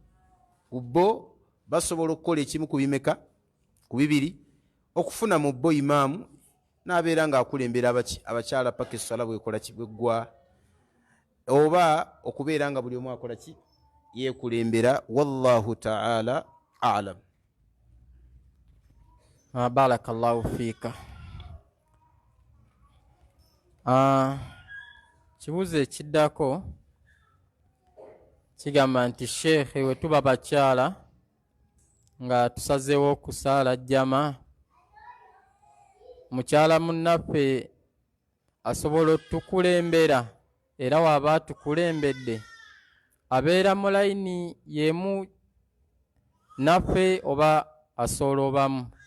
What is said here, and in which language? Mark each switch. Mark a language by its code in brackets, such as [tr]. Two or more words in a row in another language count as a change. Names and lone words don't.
[lg] Ku bo, basobola okukola ekimu ku bimeka? Ku bibiri, okufuna mu bo imaamu, n'abeera ng'akulembera abakyala paka essala bwekola ki? Bweggwa. oba okubeera nga buli omu akola ki yeekulembera. [ar] والله تعالى أعلم. بارك الله فيك. [lg] Kibuuzo ekiddako kigamba nti sheekhe we tuba bakyala nga tusazeewo okusaala jjama, mukyala munnaffe asobola otukulembera era waaba atukulembedde abeera mu layini yemu naffe oba asoolobamu?